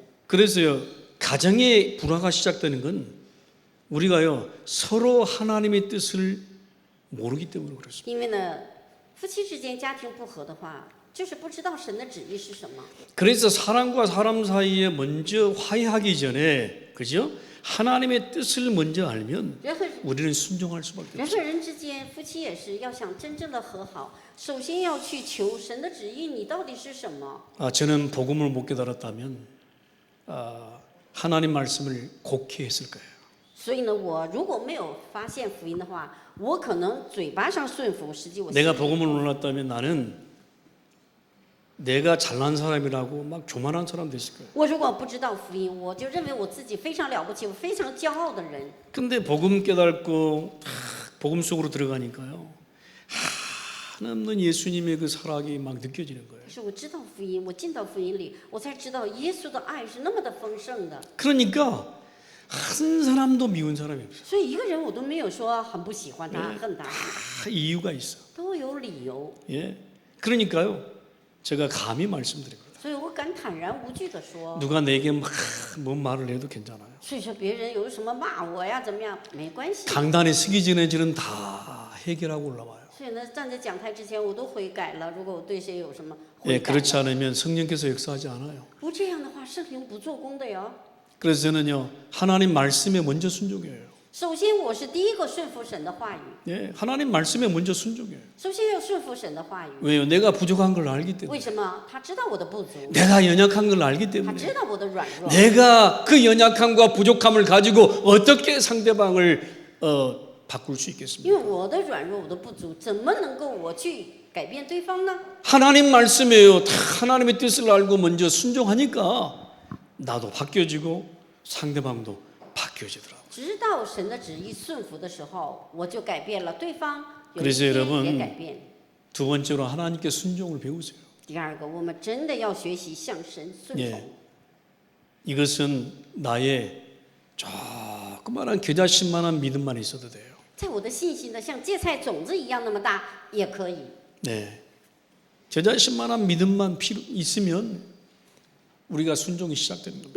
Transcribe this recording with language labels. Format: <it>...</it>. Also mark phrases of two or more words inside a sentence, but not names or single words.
<ko>그래서요 가정의 불화가 시작되는 건 우리가요 서로 하나님의 뜻을 모르기 때문에 그렇습니다.</ko> <zh>因为呢，夫妻之间家庭不和的话，就是不知道神的旨意是什么。</zh> <ko>그래서 사람과 사람 사이에 먼저 화해하기 전에 그죠? 하나님의 뜻을 먼저 알면</ko> <zh>人和</zh> <ko>우리는 순종할 수밖에</ko> <zh>人</zh> <ko>없어요.</ko> <zh>和人之间，夫妻也是要想真正的和好，首先要去求神的旨意，你到底是什么？</zh> <ko>저는 복음을 못 깨달았다면 하나님 말씀을 곡해 했을 거예요.</ko> <zh>所以呢，我如果没有发现福音的话，我可能嘴巴上顺服，实际我</zh> <ko>내가</ko> <zh>心里</zh> <ko>복음을 몰랐다면 나는 내가 잘난 사람이라고 막 교만한 사람 됐을 거예요.</ko> <zh>我如果不知道福音，我就认为我自己非常了不起，我非常骄傲的人。</zh> <ko>근데 복음 깨닫고 복음 속으로 들어가니까요. 한없는 예수님의 그 사랑이 막 느껴지는 거예요.</ko> <zh>可是我知道福音，我进到福音里，我才知道耶稣的爱是那么的丰盛的。</zh> <ko>그러니까 한 사람도 미운 사람이 없어요.</ko> <zh>所以一个人我都没有说很不喜欢他、恨他，</zh> <ko>다 이유가 있어.</ko> <zh>都有理由。</zh> <ko>예. 그러니까요. 제가 감히 말씀드립니다.</ko> <zh>所以我敢坦然无惧的说，</zh> <ko>누가 내게 막 뭔 말을 해도 괜찮아요.</ko> <zh>所以说别人有什么骂我呀，怎么样，没关系。</zh> <ko>강단에 서기 전에 저는 다 해결하고 올라와요.</ko> <zh>所以呢，站在讲台之前，我都悔改了。如果我对谁有什么</zh> <ko>예,</ko> <zh>悔改</zh> <ko>그렇지</ko> <zh>了，</zh> <ko>않으면 성령께서 역사하지 않아요.</ko> <zh>不这样的话，圣灵不做工的哟。</zh> <ko>그래서 저는요 하나님 말씀에 먼저 순종해요.</ko> <zh>首先，我是第一个顺服神的话语。</zh> <ko>예, 하나님 말씀에 먼저 순종해요.</ko> <zh>首先要顺服神的话语。</zh> <ko>왜요? 내가 부족한 걸 알기 때문에.</ko> <zh>为什么？他知道我的不足，</zh> <ko>내가 연약한 걸 알기</ko> <zh>他</zh> <ko>때문에.</ko> <zh>知道我的软弱。</zh> <ko>내가 그 연약함과 부족함을 가지고 어떻게 상대방을 바꿀 수</ko> <zh>因</zh> <ko>있겠습니까?</ko> <zh>为我的软弱，我的不足，怎么能够我去改变对方呢？</zh> <ko>하나님 말씀이에요. 다 하나님의 뜻을 알고 먼저 순종하니까 나도 바뀌어지고 상대방도 바뀌어지더라고요.</ko> <zh>知道神的旨意顺服的时候，我就改变了，对方有一</zh> <ko>그래서</ko> <zh>天</zh> <ko>여러분</ko> <zh>也改变。</zh> <ko>두 번째로 하나님께 순종을 배우세요.</ko> <zh>第二个，我们真的要学习向神顺</zh> <ko>예</ko> <zh>从。</zh> <ko>이것은 나의 조그마한 겨자씨만한 믿음만 있어도 돼요.</ko> <zh>在我的信心呢，像芥菜种子一样那么大也可以。</zh> <ko>네, 겨자씨만한 믿음만 있으면 우리가 순종이 시작되는 겁니다.</ko>